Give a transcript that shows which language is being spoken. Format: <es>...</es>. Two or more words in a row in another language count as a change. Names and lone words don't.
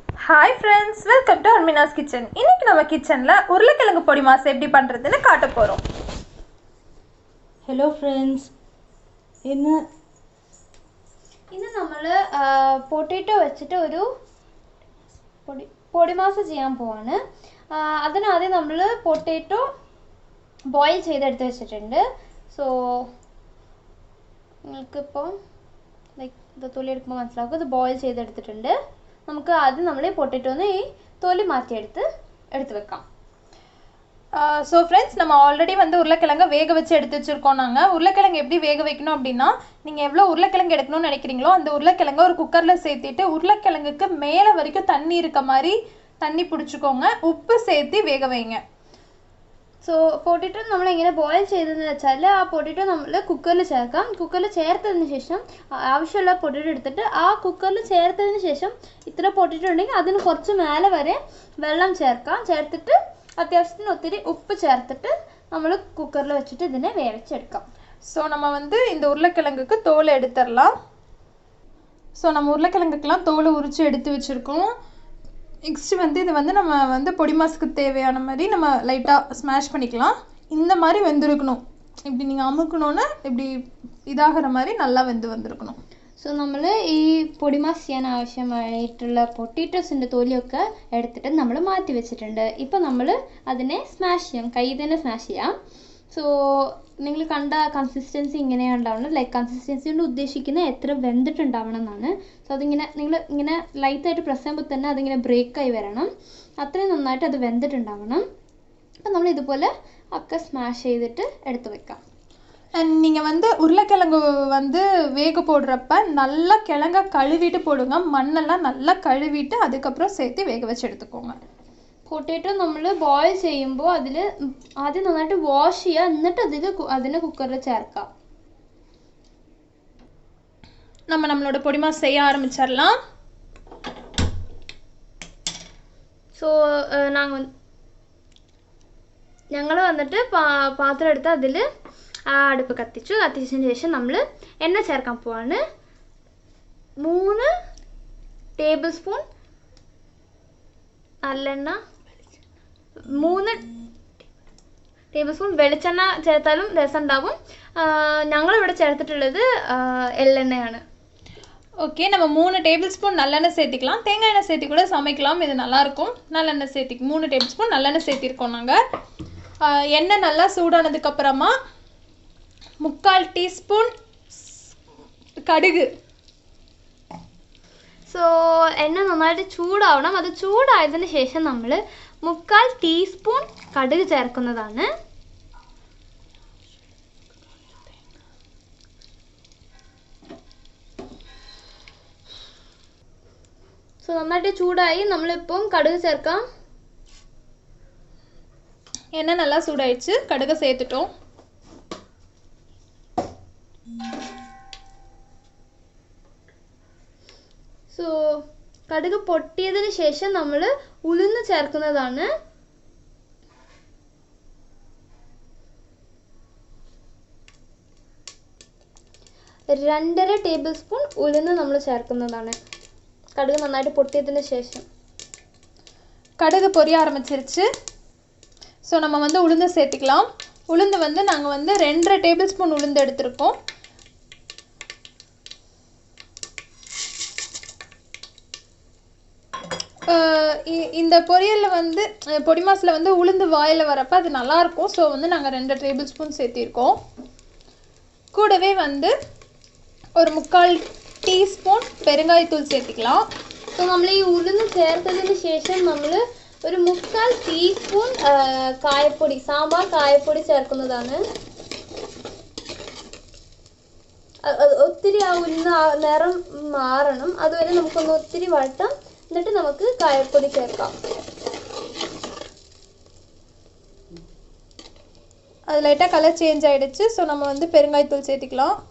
<en>Hi friends, welcome to ARMENA'S kitchen.</en> <ta>இன்னைக்கு நம்ம கிச்சன்ல உருளைக்கிழங்கு பொடி மாஸ் எப்படி பண்றதுன்னு காட்ட போறோம்.</ta> <en>Hello friends.</en> <ml>ഇന്ന് നമ്മൾ പൊട്ടേറ്റോ വെച്ചിട്ട് ഒരു പൊടി മാസ് ചെയ്യാൻ പോവാണ്. അതിനാദ്യം നമ്മൾ</ml> <en>potato boil</en> <ml>ചെയ്തെടുത്ത് വെച്ചിട്ടുണ്ട്. സോ നിങ്ങൾക്കിപ്പോൾ ലൈക്ക് ഇത് തൊലി എടുക്കുമ്പോൾ മനസ്സിലാക്കും, ഇത് ബോയിൽ ചെയ്തെടുത്തിട്ടുണ്ട്. നമുക്ക് ആദ്യം നമ്മൾ പൊട്ടേറ്റോന്ന് ഈ തൊലി മാറ്റിയെടുത്ത് വെക്കാം.</ml> <en>so friends,</en> <ta>நம்ம ஆல்ரெடி உருளைக்கிழங்கை வேக வச்சு எடுத்து வச்சுருக்கோம். நாங்கள் உருளைக்கிழங்கு எப்படி வேக வைக்கணும் அப்படின்னா, நீங்கள் எவ்வளோ உருளைக்கிழங்கு எடுக்கணும்னு நினைக்கிறீங்களோ அந்த உருளைக்கிழங்கை ஒரு குக்கரில் சேர்த்திட்டு உருளைக்கிழங்குக்கு மேலே வரைக்கும் தண்ணி இருக்க மாதிரி தண்ணி பிடிச்சிக்கோங்க. உப்பு சேர்த்து வேக வைங்க.</ta> <ml>സോ പൊട്ടേറ്റോ നമ്മളിങ്ങനെ ബോയിൽ ചെയ്തതെന്ന് വെച്ചാൽ ആ പൊട്ടേറ്റോ നമ്മൾ കുക്കറിൽ ചേർക്കാം. കുക്കറിൽ ചേർത്തതിന് ശേഷം ആവശ്യമുള്ള പൊട്ടേറ്റോ എടുത്തിട്ട് ആ കുക്കറിൽ ചേർത്തതിന് ശേഷം ഇത്ര പൊട്ടേറ്റോ ഉണ്ടെങ്കിൽ അതിന് കുറച്ച് മേലെ വരെ വെള്ളം ചേർക്കാം. ചേർത്തിട്ട് അത്യാവശ്യത്തിന് ഒത്തിരി ഉപ്പ് ചേർത്തിട്ട് നമ്മൾ കുക്കറിൽ വെച്ചിട്ട് ഇതിനെ വേവിച്ചെടുക്കാം.</ml> <ta>ஸோ நம்ம இந்த உருளைக்கிழங்குக்கு தோலை எடுத்துடலாம். ஸோ நம்ம உருளைக்கிழங்குக்கெலாம் தோலை உரித்து எடுத்து வச்சுருக்கோம். நெக்ஸ்ட் இது நம்ம பொடி மாசுக்கு தேவையான மாதிரி நம்ம லைட்டாக ஸ்மாஷ் பண்ணிக்கலாம். இந்த மாதிரி வெந்திருக்கணும். இப்படி நீங்கள் அமுக்கணுன்னு இப்படி இதாகிற மாதிரி நல்லா വന്നിരിക്കണം.</ta> <ml>സോ നമ്മൾ ഈ പൊടി മാസ് ചെയ്യാൻ ആവശ്യമായിട്ടുള്ള പൊട്ടേറ്റോസിൻ്റെ തൊലിയൊക്കെ എടുത്തിട്ട് നമ്മൾ മാറ്റി വെച്ചിട്ടുണ്ട്. ഇപ്പോൾ നമ്മൾ അതിനെ സ്മാഷ് ചെയ്യാം, കയ്യിൽ തന്നെ സ്മാഷ് ചെയ്യാം. സോ നിങ്ങൾ കണ്ട കൺസിസ്റ്റൻസി ഇങ്ങനെയാണ് ഉണ്ടാവുന്നത്.</ml> <en>like consistency</en> <ml>കൊണ്ട് ഉദ്ദേശിക്കുന്നത് എത്ര വെന്തിട്ടുണ്ടാവണം എന്നാണ്. സോ അതിങ്ങനെ നിങ്ങൾ ഇങ്ങനെ ലൈറ്റായിട്ട് പ്രസ് ചെയ്യുമ്പോൾ തന്നെ അതിങ്ങനെ ബ്രേക്കായി വരണം. അത്രയും നന്നായിട്ട് അത് വെന്തിട്ടുണ്ടാവണം. അപ്പം നമ്മൾ ഇതുപോലെ ഒക്കെ സ്മാഷ് ചെയ്തിട്ട് എടുത്ത് വെക്കാം.</ml> <ta>நீங்கள் உருளைக்கிழங்கு வேக போடுறப்ப நல்லா கிழங்க கழுவிட்டு போடுங்க. மண்ணெல்லாம் நல்லா கழுவிட்டு அதுக்கப்புறம் சேர்த்து வேக வச்சு எடுத்துக்கோங்க.</ta> <ml>പൊട്ടേറ്റോ നമ്മൾ ബോയിൽ ചെയ്യുമ്പോൾ അതിൽ ആദ്യം നന്നായിട്ട് വാഷ് ചെയ്യുക, എന്നിട്ട് അതിനെ കുക്കറിൽ ചേർക്കാം.</ml> <ta>நம்மளோட பொடி மாஸ் செய்ய ஆரம்பிச்சிடலாம்.</ta> <ml>സോ ഞങ്ങൾ പാത്രം എടുത്ത് അതിൽ ആ അടുപ്പ് കത്തിച്ചതിന് ശേഷം നമ്മൾ എണ്ണ ചേർക്കാൻ പോവാണ്. 3</ml> <en>table spoon</en> <ml>നല്ലെണ്ണ, 3</ml> <en>table spoon</en> <ml>വെളിച്ചെണ്ണ ചേർത്താലും രസമുണ്ടാവും. ഞങ്ങളിവിടെ ചേർത്തിട്ടുള്ളത് എള്ളെണ്ണയാണ്.</ml> <ta>ஓகே, நம்ம 3</ta> <en>table spoon</en> <ta>நல்லெண்ணெய் சேர்த்திக்கலாம். தேங்காய் எண்ணெய் சேர்த்தி கூட சமைக்கலாம், இது நல்லாயிருக்கும். நல்லெண்ணெய் சேர்த்தி 3</ta> <en>table spoon</en> <ta>நல்லெண்ணெய் சேர்த்திருக்கோம் நாங்கள். எண்ணெய் நல்லா சூடானதுக்கப்புறமா 3/4 டீஸ்பூன் കടുക്.</ta> <ml>സോ എണ്ണ നന്നായിട്ട് ചൂടാവണം. അത് ചൂടായതിന് ശേഷം നമ്മൾ 3/4 ടീസ്പൂൺ കടുക് ചേർക്കുന്നതാണ്. സോ നന്നായിട്ട് ചൂടായി, നമ്മളിപ്പം കടുക് ചേർക്കാം.</ml> <ta>എണ്ണ நல்லா சூடாயிடுச்சு, கடுகு சேர்த்துட்டோம்.</ta> <ml>സോ കടുക് പൊട്ടിയതിന് ശേഷം നമ്മൾ ഉഴുന്ന് ചേർക്കുന്നതാണ്. രണ്ടര</ml> <en>table spoon</en> <ml>ഉഴുന്ന് നമ്മൾ ചേർക്കുന്നതാണ് കടുക് നന്നായിട്ട് പൊട്ടിയതിന് ശേഷം.</ml> <ta>கடுகு பொரிய ஆரம்பிச்சிருச்சு. ஸோ நம்ம உளுந்து சேர்த்துக்கலாம். உளுந்து நாங்கள் 2.5</ta> <en>table spoon</en> <ta>உளுந்து எடுத்திருக்கோம். இந்த பொரியலில் பொடி மாசில் உளுந்து வாயில் வரப்போ அது நல்லாயிருக்கும். ஸோ நாங்கள் 2</ta> <en>table spoon</en> <ta>சேர்த்திருக்கோம். கூடவே ஒரு 3/4 ടീസ്പൂൺ പെരുങ്കായത്തൂൾ சேர்த்திக்கலாம்.</ta> <ml>സോ നമ്മൾ ഈ ഉഴുന്ന് ചേർത്തതിന് ശേഷം നമ്മൾ ഒരു 3/4 ടീസ്പൂൺ കായപ്പൊടി, സാമ്പാർ കായപ്പൊടി ചേർക്കുന്നതാണ്. ഒത്തിരി ആ ഉഴുന്ന് നിറം മാറണം, അതുവരെ നമുക്കൊന്ന് ഒത്തിരി വഴറ്റാം. എന്നിട്ട് നമുക്ക് കായപ്പൊടി ചേർക്കാം.</ml> <ta>அது லைட்டாக</ta> <en>colour change</en> <ta>ஆகிடுச்சு. ஸோ நம்ம பெருங்காயத்தூள் சேர்த்திக்கலாம்.</ta>